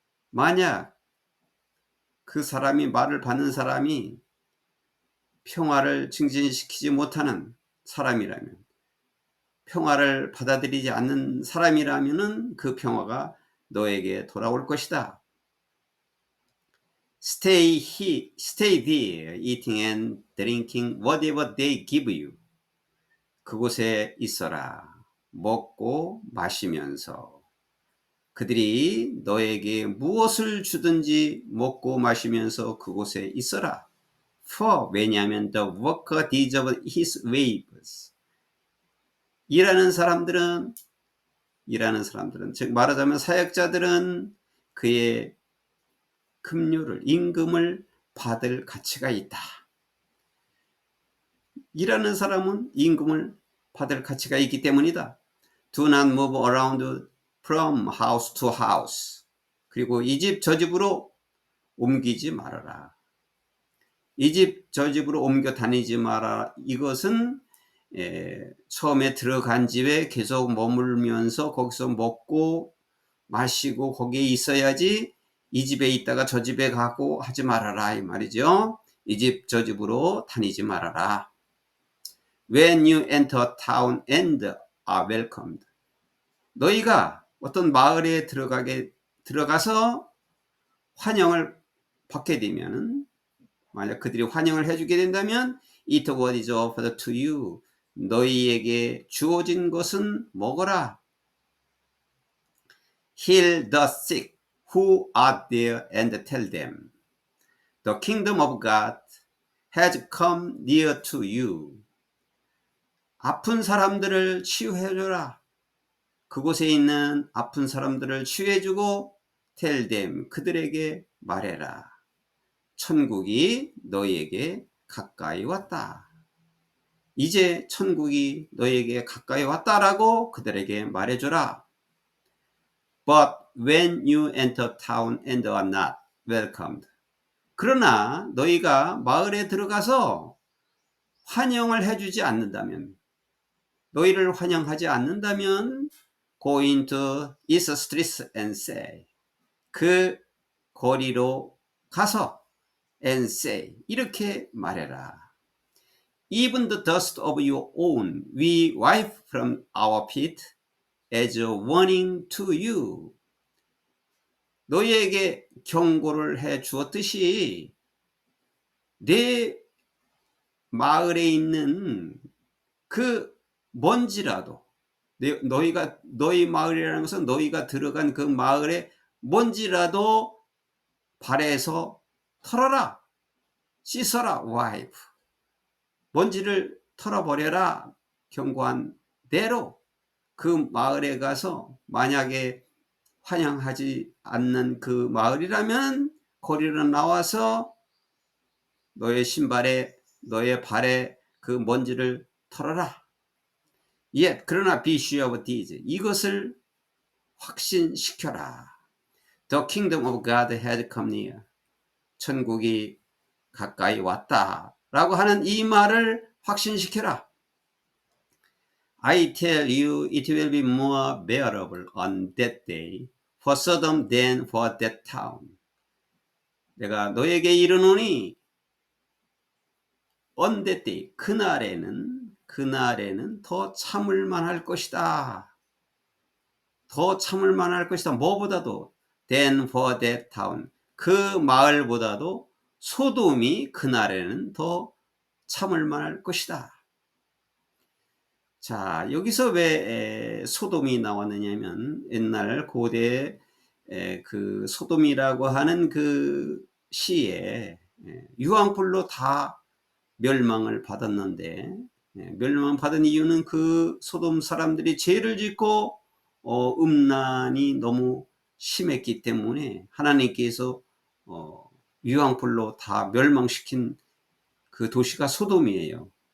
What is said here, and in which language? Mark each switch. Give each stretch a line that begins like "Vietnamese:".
Korean: 만약 그 사람이 말을 받는 사람이 평화를 증진시키지 못하는 사람이라면, 평화를 받아들이지 않는 사람이라면 그 평화가 너에게 돌아올 것이다.
English: Stay there, eating and drinking whatever they give you.
Korean: 그곳에 있어라. 먹고 마시면서. 그들이 너에게 무엇을 주든지 먹고 마시면서 그곳에 있어라.
English: For,
Korean: 왜냐하면
English: the worker deserves his wages.
Korean: 일하는 사람들은, 즉 말하자면 사역자들은 그의 급료를, 임금을 받을 가치가 있다. 일하는 사람은 임금을 받을 가치가 있기 때문이다.
English: Do not move around from house to house.
Korean: 그리고 이 집 저 집으로 옮기지 말아라. 이 집 저 집으로 옮겨 다니지 마라. 이것은 처음에 들어간 집에 계속 머물면서 거기서 먹고 마시고 거기에 있어야지, 이 집에 있다가 저 집에 가고 하지 말아라 이 말이죠. 이 집 저 집으로 다니지 말아라.
English: When you enter town and are welcomed.
Korean: 너희가 어떤 마을에 들어가서 환영을 받게 되면은, 만약 그들이 환영을 해주게 된다면,
English: eat what is offered to you.
Korean: 너희에게 주어진 것은 먹어라.
English: Heal the sick who are there and tell them, the kingdom of God has come near to you.
Korean: 아픈 사람들을 치유해줘라. 그곳에 있는 아픈 사람들을 치유해주고,
English: tell them,
Korean: 그들에게 말해라. 천국이 너희에게 가까이 왔다. 이제 천국이 너희에게 가까이 왔다라고 그들에게 말해줘라.
English: But when you enter town and are not welcomed.
Korean: 그러나 너희가 마을에 들어가서 환영을 해주지 않는다면, 너희를 환영하지 않는다면,
English: go into its streets and say.
Korean: 그 거리로 가서
English: and say.
Korean: 이렇게 말해라.
English: Even the dust of your own we wipe from our feet as a warning to you.
Korean: 너희에게 경고를 해 주었듯이 내 마을에 있는 그 먼지라도, 너희 마을이라는 것은 너희가 들어간 그 마을의 먼지라도 발에서 털어라. 씻어라. wipe. 먼지를 털어버려라. 경고한 대로 그 마을에 가서, 만약에 환영하지 않는 그 마을이라면 거리로 나와서 너의 신발에, 너의 발에 그 먼지를 털어라.
English: Yet,
Korean: 그러나
English: be sure of this.
Korean: 이것을 확신시켜라.
English: The kingdom of God has come near.
Korean: 천국이 가까이 왔다. 라고 하는 이 말을 확신시켜라.
English: I tell you, it will be more bearable on that day for Sodom than for that town.
Korean: 내가 너에게 이르노니,
English: on that day,
Korean: 그날에는 더 참을만 할 것이다. 더 참을만 할 것이다. 뭐보다도
English: than for that town.
Korean: 그 마을보다도 소돔이 그날에는 더 참을만 할 것이다. 자, 여기서 왜 소돔이 나왔느냐면, 옛날 고대 그 소돔이라고 하는 그 시에 유황불로 다 멸망을 받았는데, 멸망받은 이유는 그 소돔 사람들이 죄를 짓고 음란이 너무 심했기 때문에 하나님께서 유황불로 다 멸망시킨 그 도시가 소돔이에요.